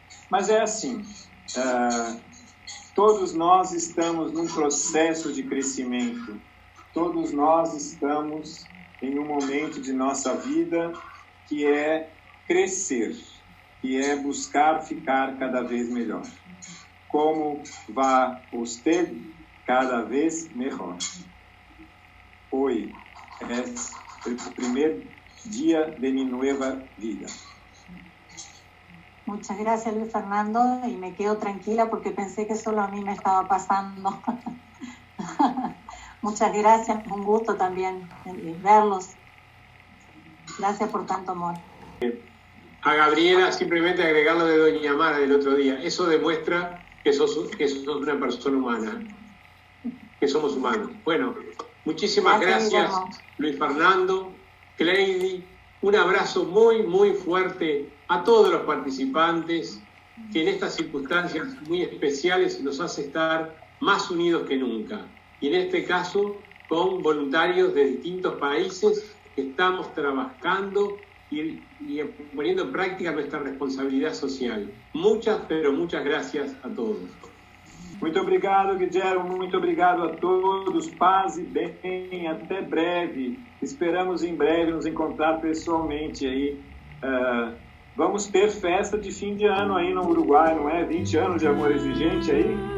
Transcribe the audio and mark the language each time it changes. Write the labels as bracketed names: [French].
[Portuguese] Mas é assim, todos nós estamos num processo de crescimento, todos nós estamos em um momento de nossa vida que é crescer, que é buscar ficar cada vez melhor. Como vai você cada vez melhor? [Spanish] Hoy es el primer día de mi nueva vida. Muchas gracias, Luis Fernando, y me quedo tranquila porque pensé que solo a mí me estaba pasando. Muchas gracias, un gusto también verlos. Gracias por tanto amor. A Gabriela, simplemente agregar lo de Doña Mara del otro día. Eso demuestra que sos una persona humana, que somos humanos. Bueno, muchísimas gracias, Luis Fernando, Cleidy. Un abrazo muy, muy fuerte a todos los participantes, que en estas circunstancias muy especiales nos hace estar más unidos que nunca. Y en este caso, con voluntarios de distintos países que estamos trabajando y poniendo en práctica nuestra responsabilidad social. Muchas, pero muchas gracias a todos. [Portuguese] Muito obrigado, Guilherme. Muito obrigado a todos. Paz e bem. Até breve. Esperamos em breve nos encontrar pessoalmente aí. Vamos ter festa de fim de ano aí no Uruguai, não é? 20 anos de amor exigente aí.